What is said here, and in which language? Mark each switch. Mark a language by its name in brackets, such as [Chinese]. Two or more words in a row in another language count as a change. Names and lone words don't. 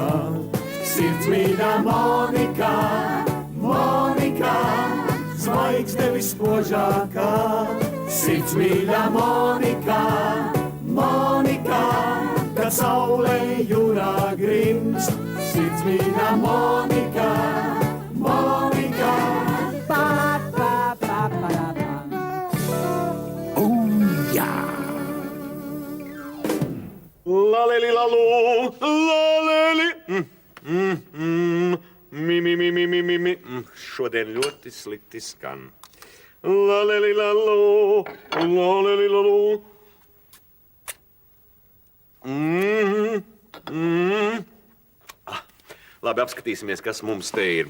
[Latvian] Sirds mīļā Monika, Monika, zvaigzne vispožākā. Sirds mīļā Monika, Monika, kad saulē jūrā grimst. Sirds mīļā Monika, Monika. Laleli lalu, laleli. Mi. Šodien ļoti slikti skan. Laleli lalu, laleli lalu. Labi, apskatīsimies, kas mums te ir.